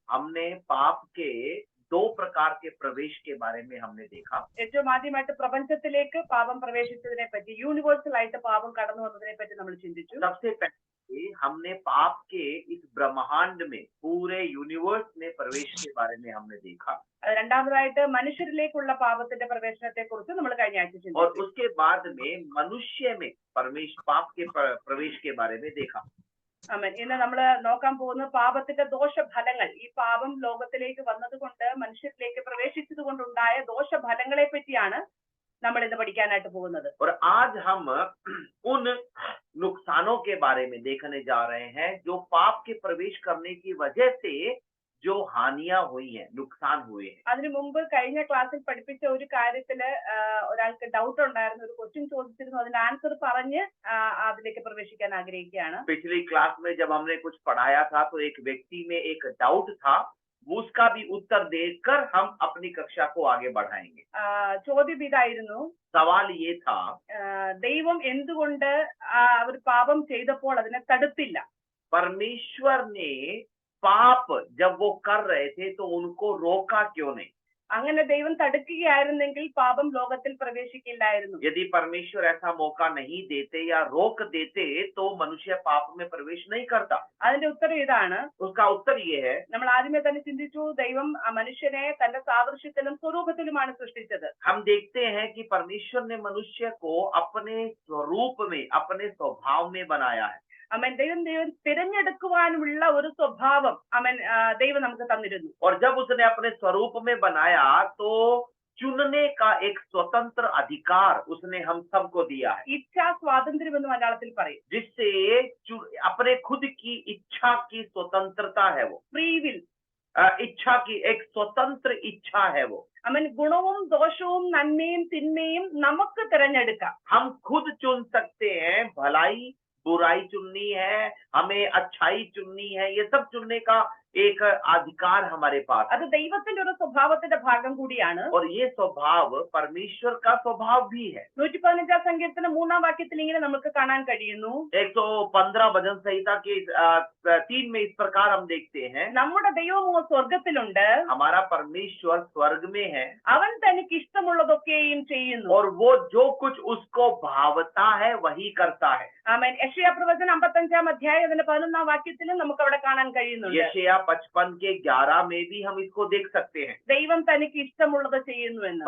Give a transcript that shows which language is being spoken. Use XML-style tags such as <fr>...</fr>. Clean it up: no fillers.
<hi>हमने पाप के 2 प्रकार के प्रवेश के बारे में हमने देखा.</hi> <ml>ഏറ്റവും ആദ്യമായിട്ട് പ്രപഞ്ചത്തിലേക്ക് പാപം പ്രവേശിച്ചതിനെ പറ്റി, യൂണിവേഴ്സൽ ആയിട്ട് പാപം കടന്നു വന്നതിനെ പറ്റി നമ്മൾ ചിന്തിച്ചു.</ml> <hi>सबसे पहले हमने पाप के इस ब्रह्मांड में पूरे यूनिवर्स में प्रवेश के बारे में हमने देखा.</hi> <ml>രണ്ടാമതായിട്ട് മനുഷ്യരിലേക്കുള്ള പാപത്തിന്റെ പ്രവേശനത്തെ കുറിച്ച് നമ്മൾ കഴിഞ്ഞ ആഴ്ച ചിന്തിച്ചു.</ml> <hi>और उसके बाद में मनुष्य में पाप के प्रवेश के बारे में देखा.</hi> <ml>ആമേൻ. ഇന്ന് നമ്മൾ നോക്കാൻ പോകുന്ന പാപത്തിന്റെ ദോഷഫലങ്ങൾ, ഈ പാപം ലോകത്തിലേക്ക് വന്നതുകൊണ്ട് മനുഷ്യരിലേക്ക് പ്രവേശിച്ചത് കൊണ്ടുണ്ടായ ദോഷഫലങ്ങളെ പറ്റിയാണ് നമ്മൾ ഇന്ന് പഠിക്കാനായിട്ട് പോകുന്നത്.</ml> <hi>और आज हम उन नुकसानों के बारे में देखने जा रहे हैं जो पाप के प्रवेश करने की वजह से जो हानियां हुई हैं, नुकसान हुए हैं.</hi> <ml>അതിനു മുമ്പ് കഴിഞ്ഞ ക്ലാസ്സിൽ പഠിപ്പിച്ച ഒരു കാര്യത്തില് ഒരാൾക്ക് ഡൗട്ട് ഉണ്ടായിരുന്നു, ഒരു ക്വസ്റ്റ്യൻ ചോദിച്ചിരുന്നു. അതിന്റെ ആൻസർ പറഞ്ഞ് അതിലേക്ക് പ്രവേശിക്കാൻ ആഗ്രഹിക്കുകയാണ്.</ml> <hi>पिछली क्लास में जब हमने कुछ पढ़ाया था तो एक व्यक्ति में एक डाउट था, उसका भी उत्तर देकर हम अपनी कक्षा को आगे बढ़ाएंगे.</hi> <ml>ചോദ്യം ഇതായിരുന്നു,</ml> <hi>सवाल ये था,</hi> <ml>ദൈവം എന്തുകൊണ്ട് അവർ പാപം ചെയ്തപ്പോൾ അതിനെ തടുത്തില്ല?</ml> <hi>परमेश्वर ने पाप जब वो कर रहे थे तो उनको रोका क्यों नहीं?</hi> <ml>അങ്ങനെ ദൈവം തടുക്കുകയായിരുന്നെങ്കിൽ പാപം ലോകത്തിൽ പ്രവേശിക്കില്ലായിരുന്നു.</ml> <hi>यदि परमेश्वर ऐसा मौका नहीं देते या रोक देते तो मनुष्य पाप में प्रवेश नहीं करता.</hi> <ml>അതിന്റെ ഉത്തരം ഇതാണ്.</ml> <hi>उसका उत्तर ये है,</hi> <ml>നമ്മൾ ആദ്യമേ തന്നെ ചിന്തിച്ചു, ദൈവം മനുഷ്യനെ തന്റെ സാദൃശ്യത്തിലും സ്വരൂപത്തിലുമാണ് സൃഷ്ടിച്ചത്.</ml> <hi>हम देखते हैं कि परमेश्वर ने मनुष्य को अपने स्वरूप में, अपने स्वभाव में बनाया है.</hi> <ml>അവൻ ദൈവം തിരഞ്ഞെടുക്കുവാനുള്ള ഒരു സ്വഭാവം ദൈവം നമുക്ക് തന്നിരുന്നു.</ml> <hi>और जब उसने अपने स्वरूप में बनाया तो चुनने का एक स्वतंत्र अधिकार उसने हम सबको दिया है.</hi> <ml>ഇച്ഛാ സ്വാതന്ത്ര്യം എന്ന് മലയാളത്തിൽ പറയും.</ml> <hi>जिससे अपने खुद की इच्छा की स्वतंत्रता है वो.</hi> <en>Free will.</en> <hi>इच्छा की एक स्वतंत्र इच्छा है वो.</hi> <ml>അവൻ ഗുണവും ദോഷവും നന്മയും തിന്മയും നമുക്ക് തിരഞ്ഞെടുക്കാം.</ml> <hi>हम खुद चुन सकते हैं, भलाई बुराई चुननी है, हमें अच्छाई चुननी है, ये सब चुनने का एक अधिकार हमारे पास.</hi> <ml>അത് ദൈവത്തിന്റെ ഒരു സ്വഭാവത്തിന്റെ ഭാഗം കൂടിയാണ്.</ml> <hi>और ये स्वभाव परमेश्वर का स्वभाव भी है.</hi> <ml>115 സങ്കീർത്തനം 3-ാം വാക്യത്തിൽ ഇങ്ങനെ നമുക്ക് കാണാൻ കഴിയുന്നു.</ml> <hi>115 भजन संहिता के 3 में इस प्रकार हम देखते हैं,</hi> <ml>നമ്മുടെ ദൈവമോ സ്വർഗത്തിലുണ്ട്,</ml> <hi>हमारा परमेश्वर स्वर्ग में है,</hi> <ml>അവൻ തനിക്ക് ഇഷ്ടമുള്ളതൊക്കെയും ചെയ്യുന്നു.</ml> <hi>और वो जो कुछ उसको भावता है वही करता है.</hi> <ml>ആമേൻ. യെശയ്യാ പ്രവചനം 55-ാം അധ്യായം അതിന്റെ 11-ാം വാക്യത്തിലും നമുക്ക് അവിടെ കാണാൻ കഴിയുന്നുണ്ട്.</ml> <hi>यशायाह 55 के 11 में भी हम इसको देख सकते हैं.</hi> <ml>ദൈവം തനിക്ക് ഇഷ്ടമുള്ളത് ചെയ്യുന്നു എന്ന്.</ml>